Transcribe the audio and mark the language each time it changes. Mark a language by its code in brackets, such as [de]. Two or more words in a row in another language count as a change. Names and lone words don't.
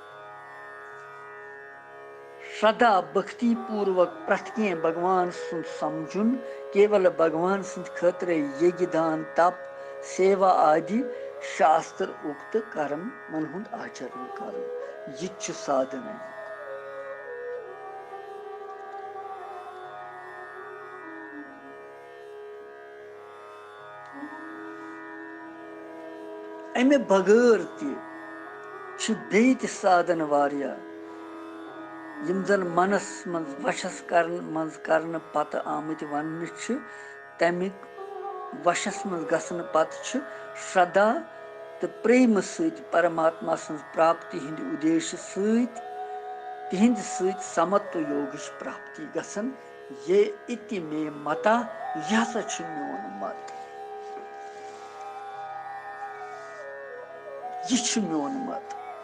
[ks] श्रद्धा भक्ति पूर्वक प्रत्येक भगवान सुन समझुन केवल भगवान सुन खतर यज्ञ दान तप सेवा आदि शास्त्र उक्त कर्म मन हुंद आचरण कर यह साधन है अमे बगैर साधन वारिया यम जन मनस मज वशस करन पत आमत वन तमिक वशस मज गसन पत श्रद्धा तो प्रेम सत परमात्मा सं प्राप्ति हिंद उद्देश्य सत तिहिंद सत समत्व योग प्राप्ति गसन ये [sa] इति मे मता [ks] यह हसा मोन मत यह मोन मत